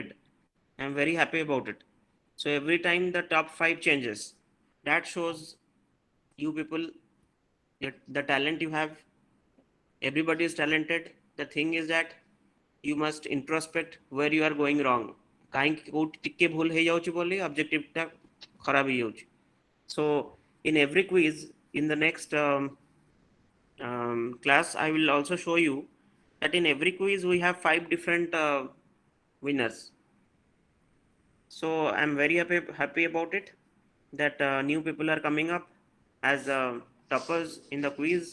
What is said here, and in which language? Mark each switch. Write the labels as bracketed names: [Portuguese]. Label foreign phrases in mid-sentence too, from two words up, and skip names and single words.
[English] I'm very happy about it. So every time the top 5 changes, that shows you people the talent you have. Everybody is talented. The thing is that you must introspect where you are going wrong. [Odia] କାହିଁକି କୋଉଠି ଟିକେ ଭୁଲ ହେଇଯାଉଛି ବୋଲି ଅବଜେକ୍ଟିଭଟା ଖରାପ ହେଇଯାଉଛି. [English] So in every quiz in the next class, I will also show you that in every quiz we have 5 different winners. So I'm very happy about it that new people are coming up as toppers in the quiz.